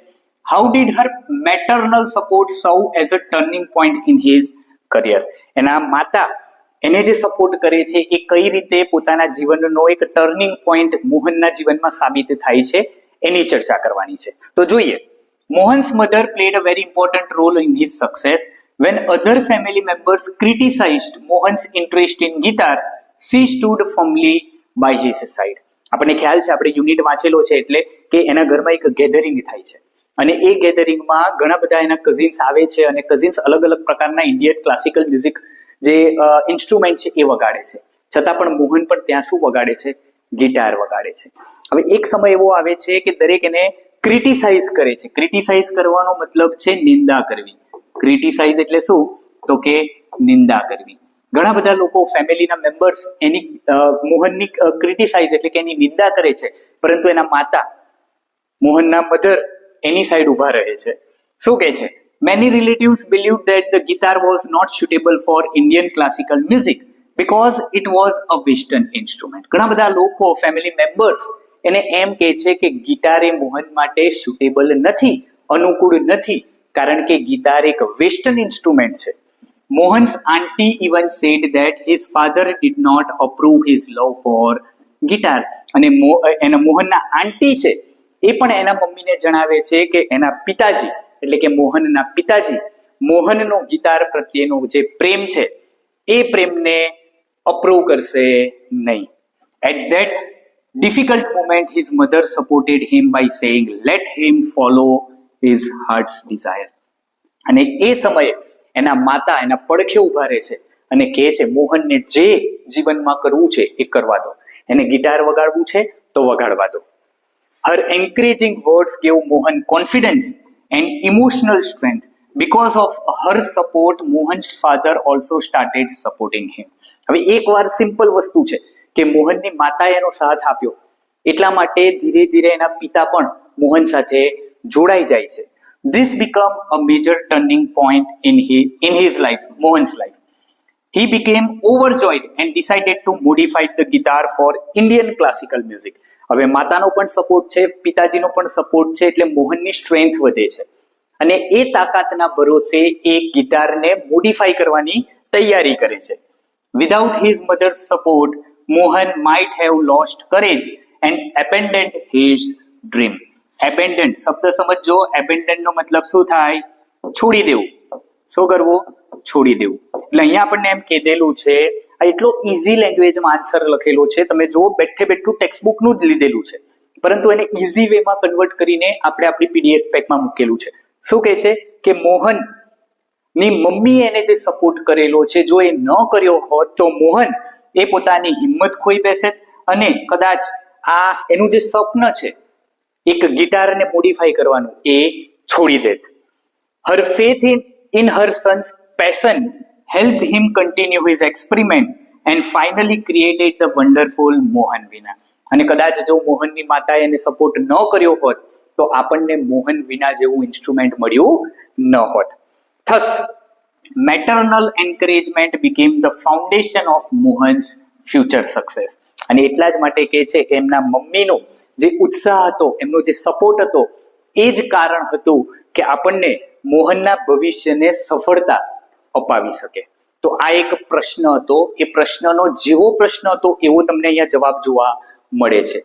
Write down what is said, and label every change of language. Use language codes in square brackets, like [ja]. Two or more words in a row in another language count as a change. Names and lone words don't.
[en] How did her maternal support serve as a turning point in his career. [gu] એના માતા એને જે સપોર્ટ કરે છે એ કઈ રીતે પોતાના જીવનનો એક [en] turning point [gu] મોહનના જીવનમાં સાબિત થાય છે એની ચર્ચા કરવાની છે. તો જોઈએ. [en] Mohan's mother played a very important role in his success. When other family members criticized Mohan's interest in guitar, she stood firmly by his side. [gu] આપણને ખ્યાલ છે, આપણે યુનિટ વાંચેલો છે એટલે કે એના ઘરમાં એક ગેધરિંગ થાય છે અને એ ગેધરિંગમાં ઘણા બધા એના કઝિન્સ આવે છે અને કઝિન્સ અલગ અલગ પ્રકારના [en] Indian classical music [gu] જે ઇન્સ્ટ્રુમેન્ટ છે એ વગાડે છે, છતાં પણ મોહન પણ ત્યાં શું વગાડે છે? ગિટાર વગાડે છે. હવે એક સમય એવો આવે છે કે દરેક એને ક્રિટિસાઇઝ કરે છે. ક્રિટિસાઇઝ કરવાનો મતલબ છે નિંદા કરવી. ક્રિટિસાઇઝ એટલે શું? તો કે નિંદા કરવી. ઘણા બધા લોકો, ફેમિલીના મેમ્બર્સ એની મોહનની ક્રિટિસાઇઝ એટલે કે એની નિંદા કરે છે, પરંતુ એના માતા, મોહનના મધર, એની સાઈડ ઉભા રહે છે. શું કહે છે? [en] Many relatives believed that the guitar was not suitable for Indian classical music because it was a Western instrument. [gu] ઘણા બધા લોકો, [en] family members [gu] એને એમ કહે છે કે ગિટાર એ મોહન માટે સુટેબલ નથી, અનુકૂળ નથી, કારણ કે ગિટાર એક [en] Western instrument [gu] છે. [en] Mohan's aunty even said that his father did not approve his love for guitar. [gu] અને એના મોહનના આંટી છે એ પણ એના મમ્મીને જણાવે છે કે એના પિતાજી એટલે કે મોહનના પિતાજી મોહનનો ગિટાર પ્રત્યેનો જે પ્રેમ છે એ પ્રેમને અપ્રૂવ કરશે નહીં. [en] At that difficult moment his mother supported him by saying let him follow his heart's desire. [gu] અને એ સમયે એના માતા એના પડખે ઉભા રહે છે અને કહે છે મોહનને જે જીવનમાં કરવું છે એ કરવા દો, એને ગિટાર વગાડવું છે તો વગાડવા દો. [en] Her encouraging words gave Mohan confidence and emotional strength Because of her support, Mohan's father also started supporting him. [gu] હવે એક વાર સિમ્પલ વસ્તુ છે કે મોહનની માતાએ એનો સાથ આપ્યો, એટલા માટે ધીરે ધીરે એના પિતા પણ મોહન સાથે જોડાઈ જાય છે. [en] This became a major turning point in his life, Mohan's life. He became overjoyed and decided to modify the guitar for Indian classical music. [gu] હવે માતાનો પણ સપોર્ટ છે, પિતાજીનો પણ સપોર્ટ છે, એટલે મોહનની સ્ટ્રેન્થ વધે છે અને એ તાકાતના ભરોસે એ ગિટારને મોડિફાઈ કરવાની તૈયારી કરે છે. [en] Without his mother's support, Mohan might have lost courage and abandoned his dream. [gu] Abandoned શબ્દ સમજો. abandon નો મતલબ શું થાય? છોડી દેવું. શું કરવું? છોડી દેવું. એટલે અહીંયા આપણને એમ કીધેલું છે, આ એટલો ઈઝી લેંગ્વેજમાં આન્સર લખેલો છે, તમે જો બેઠે બેઠું ટેક્સ્ટ બુકનું જ લીધેલું છે, પરંતુ એને ઈઝી વેમાં કન્વર્ટ કરીને આપણે આપણી પીડીએફ પેકમાં મૂકેલું છે. શું કહે છે કે મોહન ની મમ્મીએ એને જે સપોર્ટ કરેલો છે, જો એ ન કર્યો હોત તો મોહન એ પોતાની હિંમત ખોઈ બેસે અને કદાચ આ એનું જે સ્વપ્ન છે એક ગિટારને મોડિફાઈ કરવાનું એ છોડી દેત. [en] Her faith in her son's passion helped him continue his experiment and finally created the wonderful Mohan Veena. [gu] અને કદાચ જો મોહનની માતાએ એને સપોર્ટ ન કર્યો હોત તો આપણને મોહન વીણા જેવું ઇન્સ્ટ્રુમેન્ટ મળ્યું ન હોત. [en] Thus, maternal encouragement became the foundation of Mohan's future success. [gu] અને એટલા જ માટે કહે છે કે એમના મમ્મીનો જે ઉત્સાહ હતો, એમનો જે સપોર્ટ હતો, એ જ કારણ હતું કે આપણને મોહનના ભવિષ્યને સફળતા અપાવી શકે. તો આ એક પ્રશ્ન હતો, એ પ્રશ્નનો જેવો પ્રશ્ન હતો એવો તમને અહીંયા જવાબ જોવા મળે છે.